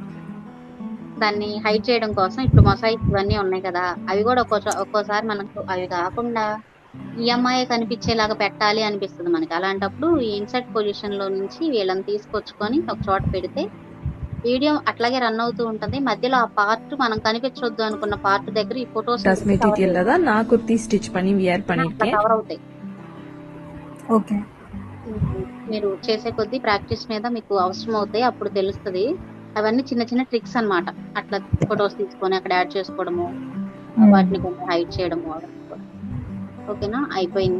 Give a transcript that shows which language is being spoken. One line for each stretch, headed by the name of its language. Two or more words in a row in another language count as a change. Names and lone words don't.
Telugu: దాన్ని హైడ్ చేయడం కోసం ఇప్పుడు మొసైక్ ఇవన్నీ ఉన్నాయి కదా, అవి కూడా ఒక్కోసారి మనకు అవి కాకుండా ఈఎంఐ కనిపించేలాగా పెట్టాలి అనిపిస్తుంది మనకి. అలాంటప్పుడు ఈ
English: insert position
Telugu: లో నుంచి వీళ్ళని తీసుకొచ్చుకొని ఒక చోట పెడితే వీడియో అట్లాగే రన్ అవుతూ ఉంటది. మధ్యలో ఆ పార్ట్ మనం కనిపించొద్దు అనుకున్న పార్ట్ దగ్గర ఈ ఫొటోస్
Tamil: மெட்டீரியல்ல தான் நான் குர்த்தி ஸ்டிச் பண்ணி வியர் பண்ணிருக்கேன்.
Telugu: కవర్ అవుతాయి. ఓకే మీరు చేసే కొద్దీ ప్రాక్టీస్ మీద మీకు అవసరం అవుతాయి, అప్పుడు తెలుస్తుంది. అవన్నీ చిన్న చిన్న ట్రిక్స్ అన్నమాట. అట్లా ఫొటోస్ తీసుకొని అక్కడ యాడ్ చేసుకోవడము, వాటిని కొంచెం హైడ్ చేయడము. ఓకేనా, అయిపోయింది.